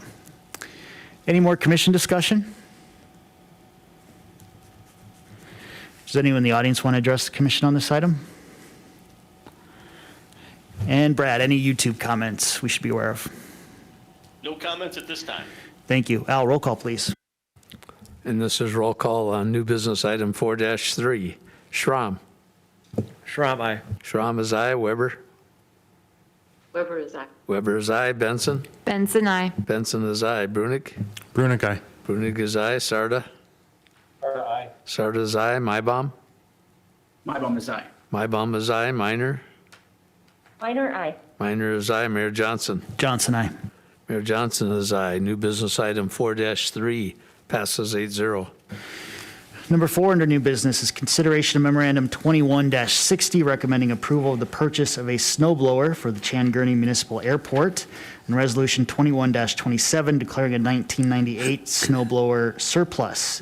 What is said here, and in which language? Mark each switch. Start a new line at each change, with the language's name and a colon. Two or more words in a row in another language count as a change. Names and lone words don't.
English: Any more commission discussion? Does anyone in the audience want to address the commission on this item? And Brad, any YouTube comments we should be aware of? No comments at this time. Thank you. Al, roll call, please. And this is roll call on new business item 4-3. Schramm. Schramm, aye. Schramm is aye. Weber. Weber is aye. Weber is aye. Benson. Benson, I. Benson is aye. Brunick. Brunick, aye. Brunick is aye. Sarda. Sarda, aye. Sarda is aye. Mybom. Mybom is aye. Mybom is aye. Minor. Minor, aye. Minor is aye. Mayor Johnson. Johnson, aye. Mayor Johnson is aye. New business item 4-3 passes 8-0. Number 4 under new business is consideration of memorandum 21-60 recommending approval of the purchase of a snow blower for the Chan Gurney Municipal Airport, and resolution 21-27 declaring a 1998 snow blower surplus.